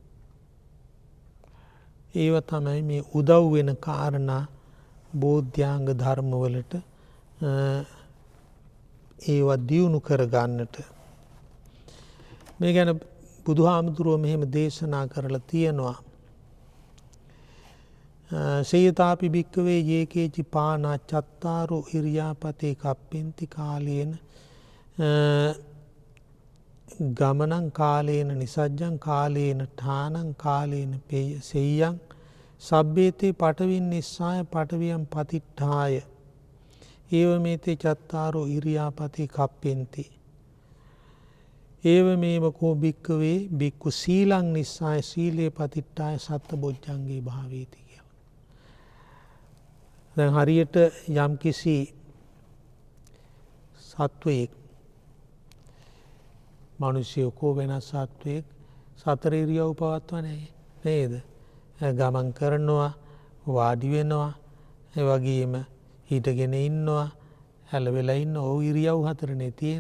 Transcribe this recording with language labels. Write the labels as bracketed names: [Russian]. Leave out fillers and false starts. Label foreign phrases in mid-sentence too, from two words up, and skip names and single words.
[Sinhala] ඒව තමයි මේ උදව් වෙන කාරණා බෝධ්‍යාංග ධර්මවලට ඒවා දියුණු කරගන්නට. මේ ගැන බුදුහාමුදුරුවෝ මෙහෙම දේශනා කරලා තියෙනවා. [Pali] සේයතාපි භික්කවේ යේකේචි පානා චත්තාරෝ ඉරියාපතේ කප්පෙන්ති කාලේන ගමනං කාලේන නිසජ්ජං කාලේන ඨානං කාලේන සෙය්‍යං සබ්බේතේ පඨවින් නිස්සාය පඨවියං පතිට්ඨාය ඒවමේතේ චත්තාරෝ ඉරියාපතේ කප්පෙන්ති ඒව මේව කෝ භික්කවේ භික්ඛු සීලං නිස්සාය සීලේ පතිට්ඨාය සත්ත බොජ්ජංගේ භාවේති කියලා. [Sinhala] දැන් හරියට යම්කිසි සත්වයෙක් මිනිස්සු කෝ වෙනස් සත්වයෙක් සතර ඉරියව් පවත්වන්නේ නේද? ගමන් කරනවා, වාඩි වෙනවා, ඒ වගේම හිටගෙන ඉන්නවා, හැලවෙලා ඉන්න ඕ ඉරියව් හතරනේ තියෙන.